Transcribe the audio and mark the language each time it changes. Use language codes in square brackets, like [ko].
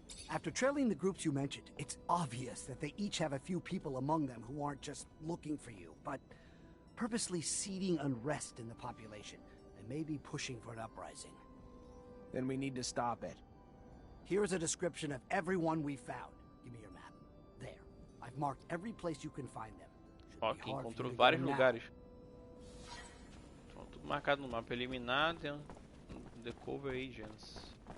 [en] After trailing the groups you mentioned, it's obvious that they each have a few people among them who aren't just looking for you, but purposely seeding unrest in the population and maybe pushing for an uprising. Then we need to stop it. Here's a description of everyone we found. Give me your map. There. I've marked every place you can find them. [pt] Ok, encontrou vários lugares. Estão tudo marcado no mapa. Eliminar [en] the cover agents.